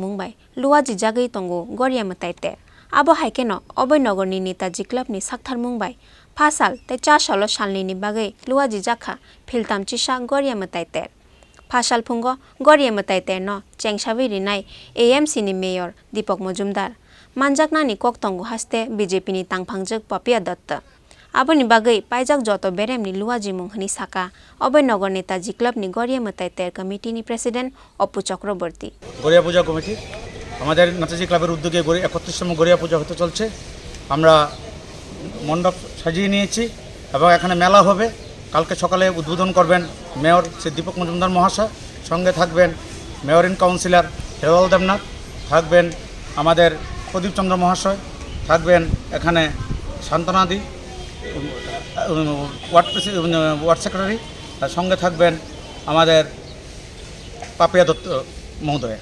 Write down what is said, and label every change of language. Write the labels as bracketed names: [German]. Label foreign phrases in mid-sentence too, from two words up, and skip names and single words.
[Turkic languages] मुंबाई लुवाजी जागै तंगु गरिया मताइतेर आबो हाइकेनो अभयनगरनि नेताजी क्लबनि साकथार मुंबाई फासाल तै 4 साल सालनि बागै लुवाजी जाखा फिलतामचिसा गरिया मताइतेर फासाल फुंगो गरिया मताइतेरनो चेंसाबै रिनाय एएमसी नि मेयर दीपक मजुमदार मानजागनानि कक्तंगु हास्ते बीजेपी नि तांफांजोक पापिया दत्त आबोनि बागै पाइजाक जत बेरेमनि लुवाजी मुंहनि साका अभयनगर नेताजी क्लबनि गरिया मताइतेर कमिटिनि प्रेसिडेंट अपू चक्रवर्ती [Bangla] গড়িয়া পূজা কমিটি আমাদের নেতাজি ক্লাবের উদ্যোগে 31তম গড়িয়া পূজা হতে চলছে। আমরা মণ্ডপ সাজিয়ে নিয়েছি এবং এখানে মেলা হবে। কালকে সকালে উদ্বোধন করবেন মেয়র শ্রী দীপক মজুমদার মহাশয়, সঙ্গে থাকবেন মেয়র ইন কাউন্সিলর হেলাল দেবনাথ, থাকবেন আমাদের প্রদীপ চন্দ্র মহাশয়, থাকবেন এখানে শান্তনাদি ওয়ার্ড সেক্রেটারি, তার সঙ্গে থাকবেন আমাদের পাপিয়া দত্ত মহোদয়।